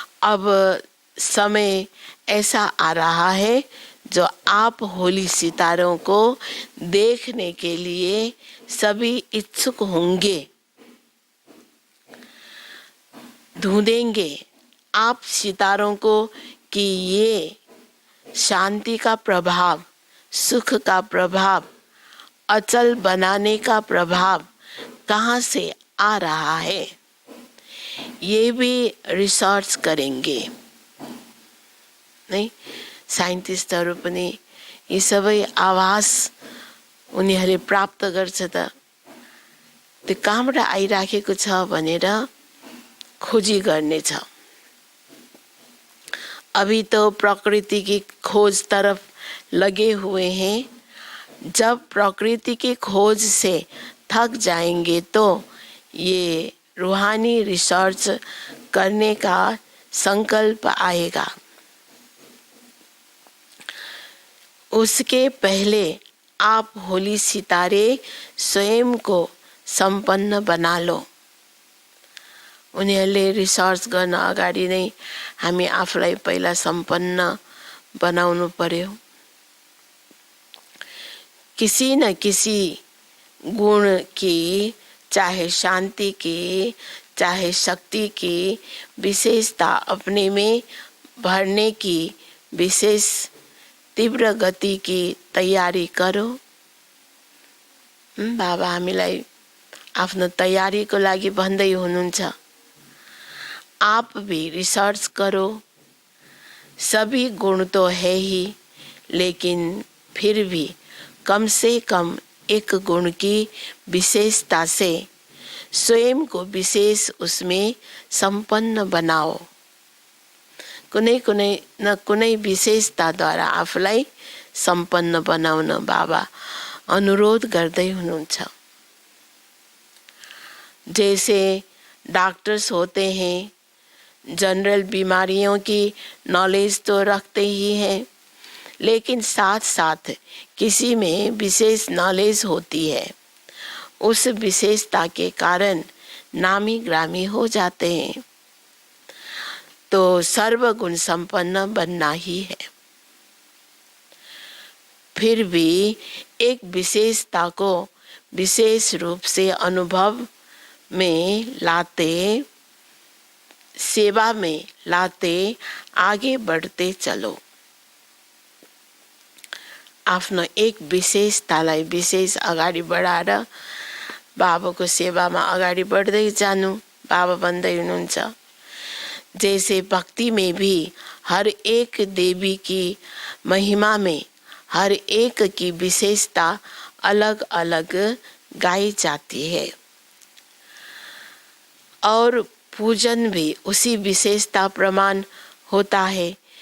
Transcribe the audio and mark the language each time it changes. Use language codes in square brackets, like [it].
[hi] अब समय ऐसा आ रहा है जो आप होली सितारों को देखने के लिए सभी इच्छुक होंगे, ढूंढेंगे आप सितारों को कि ये शांति का प्रभाव, सुख का प्रभाव, अचल बनाने का प्रभाव कहाँ से आ रहा है। ये भी रिसर्च करेंगे, नहीं। [ne] साइन्टिस्टहरू पनि यी सबै आवाज उनीहरूले प्राप्त गर्छ त त्यो कहाँबाट आइराखेको छ भनेर खोजी गर्नेछ। [hi] अभी तो प्रकृति की खोज तरफ लगे हुए हैं। जब प्रकृति की खोज से थक जाएंगे तो ये रूहानी रिसर्च करने का संकल्प आएगा। उसके पहले आप होली सितारे स्वयं को संपन्न बना लो। [ne] उनीहरूले रिसर्च गर्न अगाडि नै हामी आफूलाई पहिला सम्पन्न बनाउनु पर्यो। [hi] किसी न किसी गुण की, चाहे शांति की, चाहे शक्ति की विशेषता अपने में भरने की विशेष तीव्र गति की तैयारी करो। [ne] बाबा हामीलाई आफ्नो तैयारीको लागि भन्दै हुनुहुन्छ। [hi] आप भी रिसर्च करो। सभी गुण तो है ही, लेकिन फिर भी कम से कम एक गुण की विशेषता से स्वयं को विशेष उसमें संपन्न बनाओ। [ne] कुनै कुनै न कुनै विशेषताद्वारा आफूलाई सम्पन्न बनाउन बाबा अनुरोध गर्दै हुनुहुन्छ। [hi] जैसे डॉक्टर्स होते हैं, जनरल बीमारियों की नॉलेज तो रखते ही हैं, लेकिन साथ साथ किसी में विशेष नॉलेज होती है। उस विशेषता के कारण नामी ग्रामी हो जाते हैं। तो सर्वगुण संपन्न बनना ही है। फिर भी एक विशेषता को विशेष रूप से अनुभव में लाते, सेवा में लाते आगे बढ़ते चलो। [ne] आफ्नो एक विशेषतालाई विशेष अगाडि बढाएर बाबाको सेवामा अगाडि बढ्दै जानु। बाबा भन्दै हुनुहुन्छ, [hi] जैसे भक्ति में भी हर एक देवी की महिमा में हर एक की विशेषता अलग अलग गाई जाती है और पूजन भी उसी विशेषता प्रमाण होता है।